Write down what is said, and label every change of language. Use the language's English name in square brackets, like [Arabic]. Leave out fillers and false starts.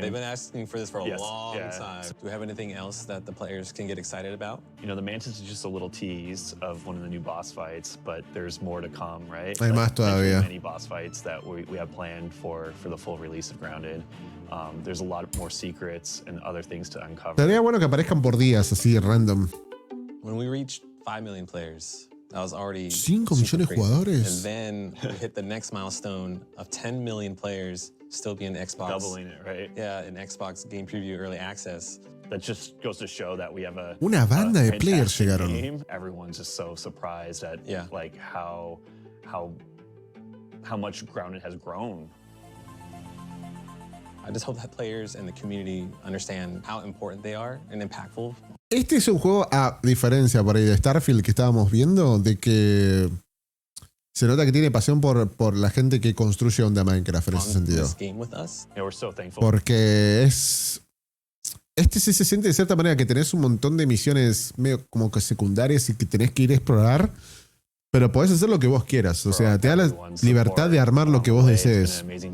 [English] They've been asking for this for a long time. Do we have anything else that the players can get excited about? You know, the mantis is just a little tease of one of the new boss fights, but there's more to come, right? [Spanish] Hay más todavía. [English] Many boss fights that we have planned for the full release of Grounded. There's a lot more secrets and other things to uncover. [Spanish] Sería bueno que aparezcan por días así random. [English] When we reached 5 million players, that was already [Spanish] 5 millones de jugadores. [English] And then we hit the next milestone of 10 million players still being Xbox. Doubling it, right? Yeah, in Xbox Game Preview Early Access. That just goes to show that we have [Spanish] una banda de players llegaron. [English] Everyone's just so surprised at like how how much ground it has grown. I just hope that players and the community understand how important they are and impactful. [Spanish] Este es un juego, a diferencia por ahí de Starfield que estábamos viendo, de que se nota que tiene pasión por la gente que construye onda Minecraft en ese sentido. Porque es... Este sí se siente de cierta manera que tenés un montón de misiones medio como que secundarias y que tenés que ir a explorar, pero podés hacer lo que vos quieras. O sea, te da la libertad de armar lo que vos desees.